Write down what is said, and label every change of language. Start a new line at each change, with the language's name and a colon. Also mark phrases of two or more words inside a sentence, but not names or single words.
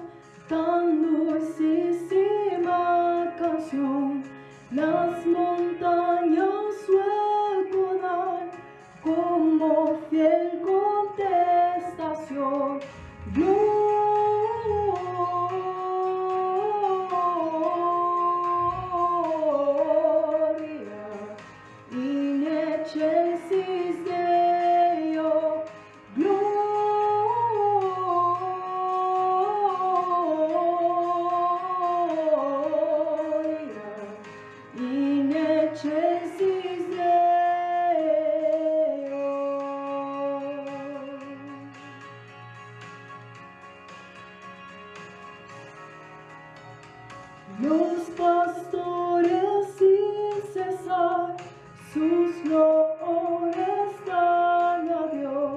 Spanish: tan dulcísima canción, las montañas su eco dan, como fiel contestación.
Latin: Gloria in excelsis Deo. Gloria in excelsis Deo.
Spanish: Los pastores sin cesar sus loores dan a Dios.